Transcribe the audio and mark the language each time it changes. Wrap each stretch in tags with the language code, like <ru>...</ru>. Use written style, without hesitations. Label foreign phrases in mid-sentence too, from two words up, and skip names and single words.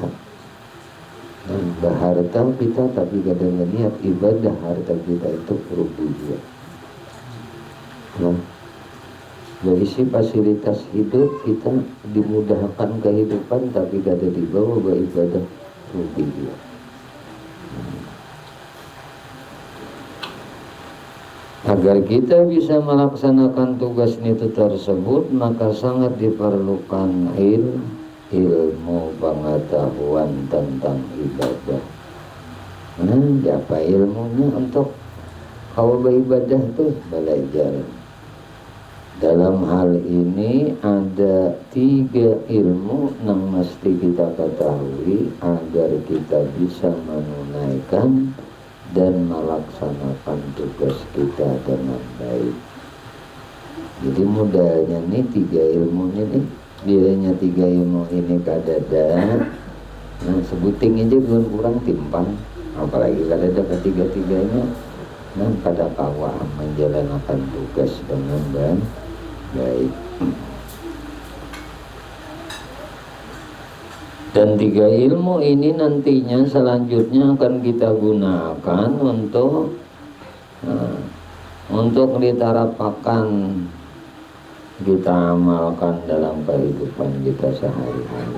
<id>Berharta kita tapi kada berniat ibadah, harta kita itu rugi juga. Berisi fasilitas hidup kita dimudahkan kehidupan tapi kada dibawa beribadah rugi juga. Agar kita bisa melaksanakan tugas itu tersebut, maka sangat diperlukan ilmu pengetahuan tentang ibadah. Apa ilmunya untuk kau beribadah tuh belajar. Dalam hal ini ada 3 ilmu yang mesti kita ketahui agar kita bisa menunaikan dan melaksanakan tugas kita dengan baik. Jadi modalnya nih 3 ilmu ini, bilanya 3 ilmu ini kadada, sebuting aja kurang timpang, apalagi kadada ketiga-tiganya,</id> <bjn>kada kawa</bjn> <id>menjalankan tugas dengan baik. Dan 3 ilmu ini nantinya selanjutnya akan kita gunakan untuk diterapakan, kita amalkan dalam kehidupan kita sehari-hari.</id>